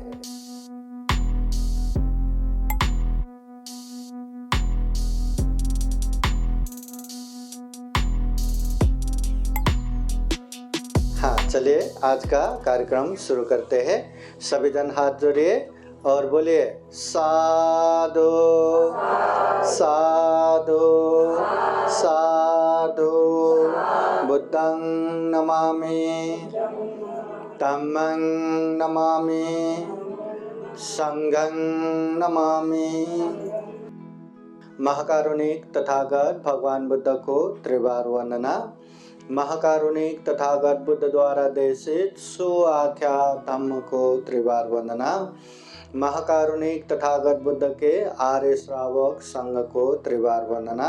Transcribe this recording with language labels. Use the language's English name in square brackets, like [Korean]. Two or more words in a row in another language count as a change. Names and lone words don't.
[Hindi] हाँ, चलिए आज का कार्यक्रम शुरू करते हैं। सभी जन हाथ जोड़िए और बोलिए साधु साधु साधु। [Pali] बुद्धं नमामि, धम्मं नमामि, संघं नमामि। [Hindi] महाकारुणिक तथागत भगवान बुद्ध को त्रिवार वंदना। महाकारुणिक तथागत बुद्ध द्वारा देशित सुआख्या धम्म को त्रिवार वंदना। महाकारुणिक तथागत बुद्ध के आर्य श्रावक संघ को त्रिवार वंदना।